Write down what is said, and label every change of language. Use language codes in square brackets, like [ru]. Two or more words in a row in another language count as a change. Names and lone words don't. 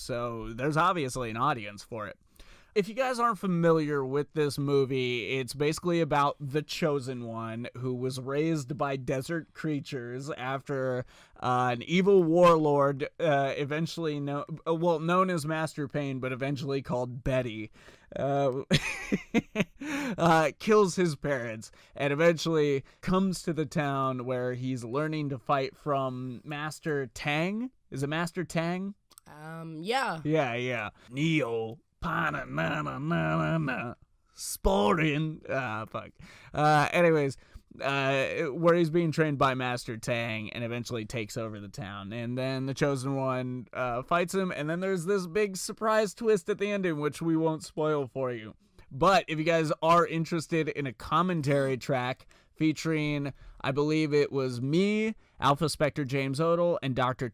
[en] So there's obviously an audience for it. If you guys aren't familiar with this movie, it's basically about the Chosen One who was raised by desert creatures after an evil warlord, eventually known as Master Pain, but eventually called Betty, kills his parents and eventually comes to the town where he's learning to fight from Master Tang. Is it Master Tang? Yeah. Yeah. Neo. Pa-na-na-na-na-na. Sporting. Fuck. Anyways, where he's being trained by Master Tang and eventually takes over the town. And then the Chosen One fights him, and then there's this big surprise twist at the ending, which we won't spoil for you. But if you guys are interested in a commentary track featuring, I believe it was me, Alphaspecter James Odle, and Dr.